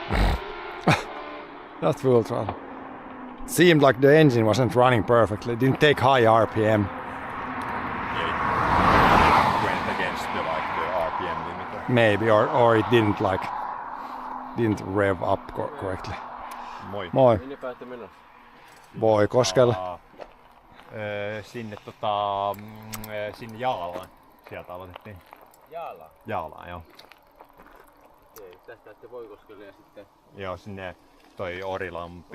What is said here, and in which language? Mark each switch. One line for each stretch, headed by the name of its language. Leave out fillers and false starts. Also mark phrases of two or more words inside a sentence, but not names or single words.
English: Not full throttle. Seemed like the engine wasn't running perfectly. It didn't take high RPM. Yeah, it went against the RPM limiter. Maybe, or it didn't rev up correctly.
Finnish: Moi. Moi. Minne päätte menossa? Vuokoskelle. Sinne sinne Jaalaan. Sieltä aloitettiin. Jaalaan? Jaalaan, joo. Okei, tästä ette Vuokoskelle ja sitten Joo, sinne toi Orilampi.